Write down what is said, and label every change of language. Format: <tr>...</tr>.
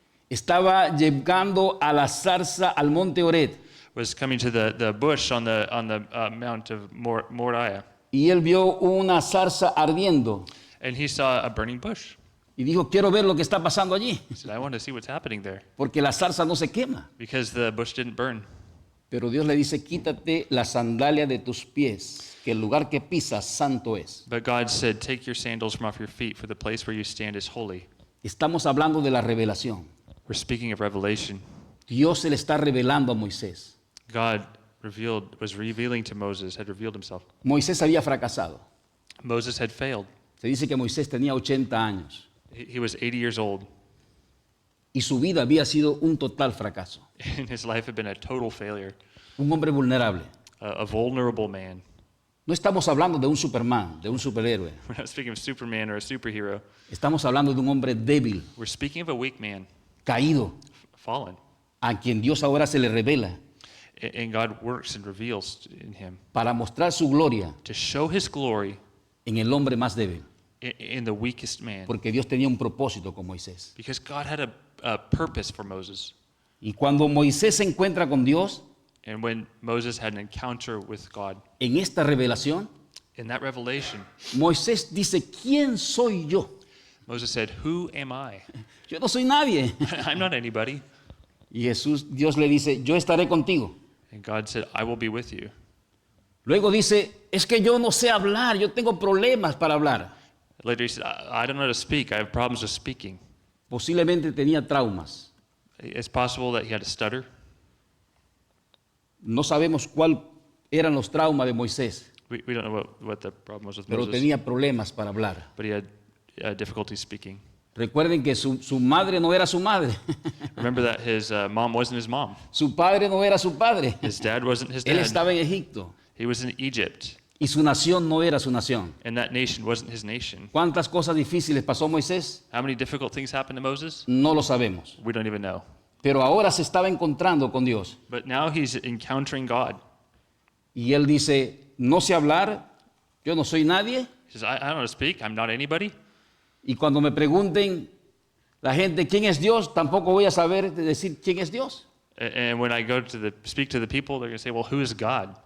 <es>estaba llegando a la zarza al monte Ored</es> <en>was coming to the bush on the Mount of Moriah,</en> <es>y él vio una zarza ardiendo</es> <en>and he saw a burning bush.</en> <es>y dijo, quiero ver lo que está pasando allí,</es> <en>He said, I want to see what's happening there,</en> <es>porque la zarza no se quema.</es> <en>because the bush didn't burn.</en> <es>Pero Dios le dice, quítate la sandalia de tus pies, que el lugar que pisas santo es.</es> <en>But God said, take your sandals from off your feet, for the place where you stand is holy.</en> <es>Estamos hablando de la revelación.</es> <en>We're speaking of revelation.</en> <es>Dios se le está revelando a Moisés.</es> <en>God was revealing to Moses, had revealed himself.</en> <es>Moisés había fracasado.</es> <en>Moses had failed.</en> <es>Se dice que Moisés tenía 80 años</es> <en>He was 80 years old,</en> <es>y su vida había sido un total fracaso.</es> <en>and his life had been a total failure.</en> <es>Un hombre vulnerable.</es> <en>A vulnerable man.</en> <es>No estamos hablando de un Superman, de un superhéroe.</es> <en>We're not speaking of Superman or a superhero.</en> <es>Estamos hablando de un hombre débil,</es> <en>We're speaking of a weak man,</en> <es>caído,</es> <en>fallen.</en> <es>a quien Dios ahora se le revela</es> <en>And God works and reveals in him</en> <es>para mostrar su gloria</es> <en>to show his glory</en> <es>en el hombre más débil.</es> <en>in the weakest man.</en> <es>Porque Dios tenía un propósito con Moisés.</es> <en>Because God had a purpose for Moses.</en> <es>Y cuando Moisés se encuentra con Dios,</es> <en>And when Moses had an encounter with God,</en> <es>en esta revelación,</es> <en>in that revelation,</en> <es>Moisés dice, ¿quién soy yo?</es> <en>Moses said, who am I?</en> <es>Yo no soy nadie.</es> <en>I'm not anybody.</en> <es>Y Dios le dice, yo estaré contigo.</es> <en>And God said, I will be with you.</en> <es>Luego dice, es que yo no sé hablar, yo tengo problemas para hablar.</es> <en>Later he said, I don't know how to speak. I have problems with speaking.</en> <es>Posiblemente tenía traumas.</es> <en>It's possible that he had a stutter.</en> <es>No sabemos cuál eran los traumas de Moisés,</es> <en>We don't know what the problem was with</en> <es>pero</es> <en>Moses,</en> <es>tenía problemas para hablar.</es> <en>but he had difficulty speaking.</en> <es>Recuerden que su madre no era su madre,</es> <en>Remember that his mom wasn't his mom.</en> <es>su padre no era su padre.</es> <en>His dad wasn't his</en> <es>Él</es> <en>dad.</en> <es>estaba en Egipto</es> <en>He was in Egypt,</en> <es>y su nación no era su nación.</es> <en>and that nation wasn't his nation.</en> <es>¿Cuántas cosas difíciles pasó Moisés?</es> <en>How many difficult things happened to Moses?</en> <es>No lo sabemos.</es> <en>We don't even know.</en> <es>Pero ahora se estaba encontrando con Dios.</es> <en>But now he's encountering God.</en> <es>Y él dice, no sé hablar, yo no soy nadie.</es> <en>He says, I don't know how to speak. I'm not anybody.</en> <es>Y cuando me pregunten la gente quién es Dios, tampoco voy a saber decir quién es Dios.</es> <en>And when I go to speak to the people, they're going to say, well, who is God?</en>